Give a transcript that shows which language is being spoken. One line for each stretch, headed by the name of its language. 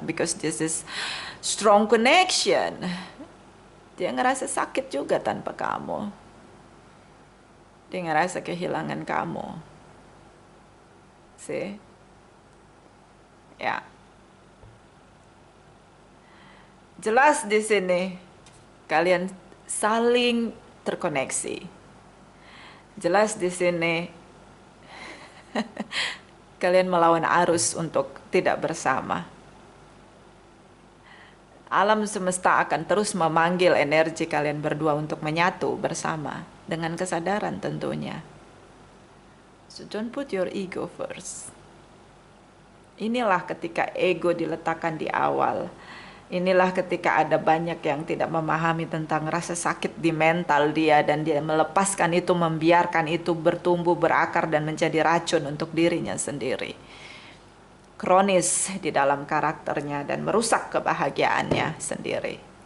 English: Because this is strong connection.
Indonesian: Dia ngerasa sakit juga tanpa kamu. Dia ngerasa kehilangan kamu. See? Ya. Jelas di sini kalian saling terkoneksi. Jelas di sini kalian melawan arus untuk tidak bersama. Alam semesta akan terus memanggil energi kalian berdua untuk menyatu bersama dengan kesadaran tentunya.
English: So don't put your ego first.
Indonesian: Inilah ketika ego diletakkan di awal. Inilah ketika ada banyak yang tidak memahami tentang rasa sakit di mental dia, dan dia melepaskan itu, membiarkan itu bertumbuh, berakar, dan menjadi racun untuk dirinya sendiri. Kronis di dalam karakternya dan merusak kebahagiaannya sendiri.